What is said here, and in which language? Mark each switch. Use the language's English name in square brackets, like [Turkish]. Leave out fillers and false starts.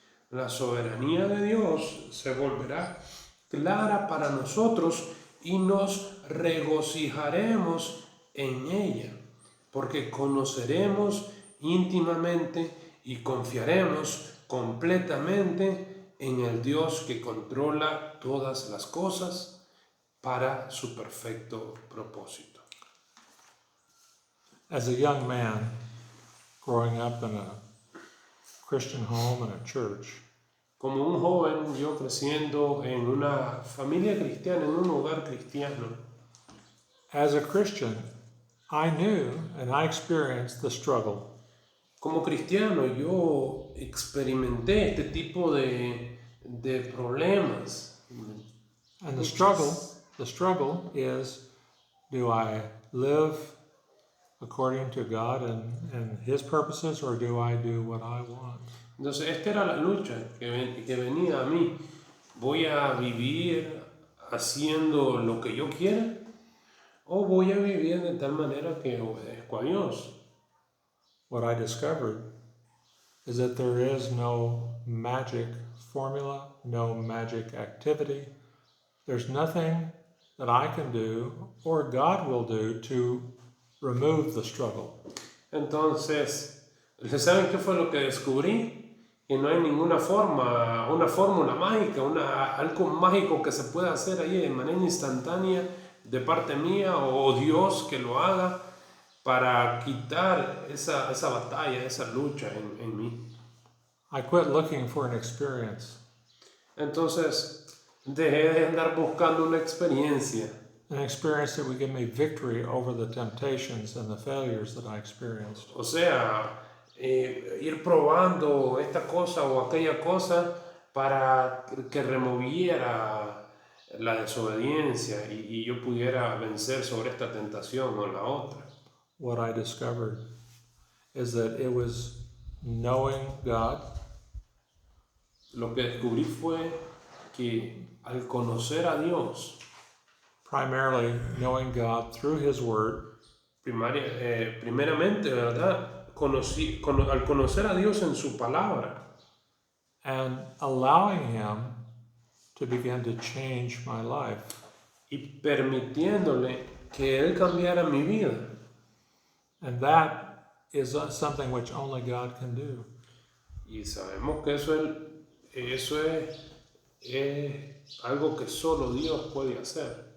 [Spanish] la soberanía de Dios se volverá clara para nosotros y nos regocijaremos en ella, porque conoceremos íntimamente y confiaremos completamente en el Dios que controla todas las cosas para su perfecto propósito. [English] As a young man growing up in a Christian home and a church, [Spanish] Como un joven, yo creciendo en una familia cristiana, en un hogar cristiano, [English] as a Christian, I knew and I experienced the struggle. [Spanish] como cristiano, yo experimenté este tipo de problemas. [English] And the struggle is, do I live according to God and His purposes, or do I do what I want? [Spanish] Entonces, esta era la lucha que venía a mí. ¿Voy a vivir haciendo lo que yo quiera? ¿O voy a vivir de tal manera que obedezco a Dios? [English] What I discovered is that there is no magic formula, no magic activity. There's nothing that I can do or God will do to remove the struggle. [Spanish] Entonces, ¿saben qué fue lo que descubrí? Que no hay ninguna una fórmula mágica, algo mágico que se pueda hacer ahí de manera instantánea de parte mía o Dios que lo haga para quitar esa batalla, esa lucha en mí. [English] I quit looking for an experience, [Spanish] Entonces, dejé de andar buscando una experiencia [English] an experience that would give me victory over the temptations and the failures that I experienced. [Spanish] O sea, ir probando esta cosa o aquella cosa para que removiera la desobediencia y yo pudiera vencer sobre esta tentación o la otra. [English] What I discovered is that it was knowing God, [Spanish] Lo que descubrí fue que al conocer a Dios, [English] primarily knowing God through His Word, [Spanish] primeramente, ¿verdad? Al conocer a Dios en su palabra [English] and allowing Him to begin to change my life. [Spanish] y permitiéndole que Él cambiara mi vida. [English] And that is something which only God can do. [Spanish] Y sabemos que eso es algo que solo Dios puede hacer.